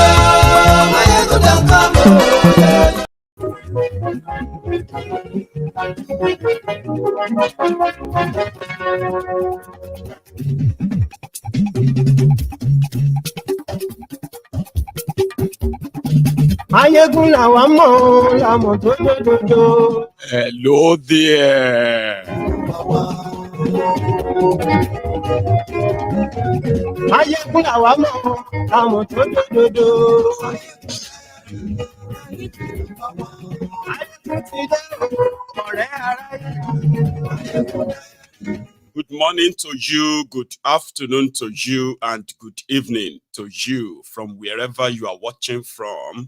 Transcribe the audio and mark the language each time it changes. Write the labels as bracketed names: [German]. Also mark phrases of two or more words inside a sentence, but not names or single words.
[English] Maiyegun don't come, oh yo yo. [Yoruba] Maiyegun làwa mọ̀, làmọ̀ tó lódodo. [English] Hello there. [Yoruba] Maiyegun làwa mọ̀, làmọ̀ tó lódodo. [English] Good morning to you, good afternoon to you, and good evening to you from wherever you are watching from.